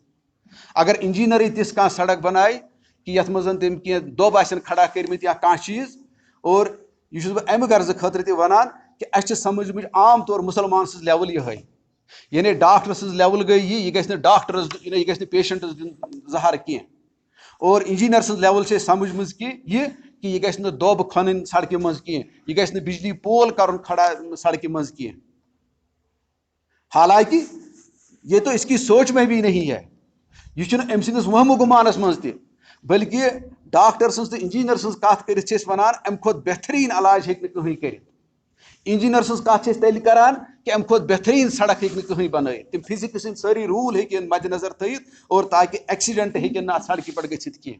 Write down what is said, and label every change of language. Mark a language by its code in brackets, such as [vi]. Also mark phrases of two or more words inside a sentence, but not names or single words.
[ks] اگر انجیٖنرٕے تِژھ کانٛہہ سڑک بنایہِ کہ یتھ منٛز تٔمۍ کینٛہہ دۄب آسن کھڑا کٔرمٕتۍ یا کانٛہہ چیٖز، اور یہِ چھُس بہٕ امہِ غرضہٕ خٲطرٕ تہِ ونان کہ اَسہِ چھِ سمجھمٕژ عام طور مُسلمان سٕنٛز لیول یِہے، یعنی ڈاکٹر سٕنٛز لیول گٔے یہِ گژھِ نہٕ ڈاکٹرس یہِ گژھِ نہٕ پیشنٹس دیُن زہر کینٛہہ، اور انجیٖنر سٕنٛز لیول چھِ أسۍ سمجھمٕژ کہ یہِ گژھِ نہٕ دۄب کھنٕنۍ سڑکہِ منٛز کینٛہہ، یہِ گژھِ نہٕ بجلی پول کرُن کھڑا سڑکہِ منٛز کینٛہہ. [ur] حالانکہ یہ تو اس کی سوچ میں بھی نہیں ہے، [ks] یہ چھُنہٕ أمۍ سٕنٛدِس وہمہٕ گُمانس منٛز تہِ، بلکہ ڈاکٹر سٕنٛز تہٕ انجیٖنر سٕنٛز کتھ کٔرِتھ چھِ أسۍ ونان امہِ کھۄتہٕ بہتریٖن علاج ہیٚکہِ نہٕ کٕہٕنۍ کٔرِتھ. انجیٖنر سٕنٛز کتھ چھِ أسۍ تیٚلہِ کران کہ امہِ کھۄتہٕ بہتریٖن سڑک ہیٚکہِ نہٕ کٕہٕنۍ بنٲیِتھ، تِم فزکس ہٕنٛدۍ سٲری روٗل ہیٚکن مدِ نظر تھٲیِتھ، اور تاکہ ایکسیڈنٹ ہیٚکن نہٕ اتھ سڑکہِ پٮ۪ٹھ گٔژھِتھ کینٛہہ.